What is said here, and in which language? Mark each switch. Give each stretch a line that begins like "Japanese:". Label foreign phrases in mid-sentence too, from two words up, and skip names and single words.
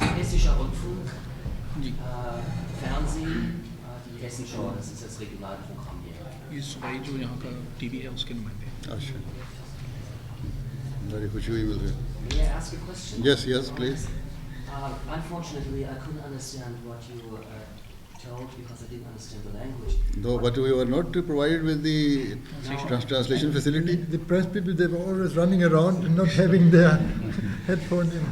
German: Hessischer Rundfunk, Fernsehen, die Hessenschau, das ist das Regionalprogramm hier.
Hindi: इस भाई जो यहाँ का टीवी है उसके नुमाइंदे हैं। अच्छा, बड़ी खुशी हुई मुझे।
English: May I ask a question? Yes, please. Unfortunately, I couldn't understand what you told because I didn't understand the language. No, but we were not provided with the translation facility. The press people, they were always running around and not having their headphone in.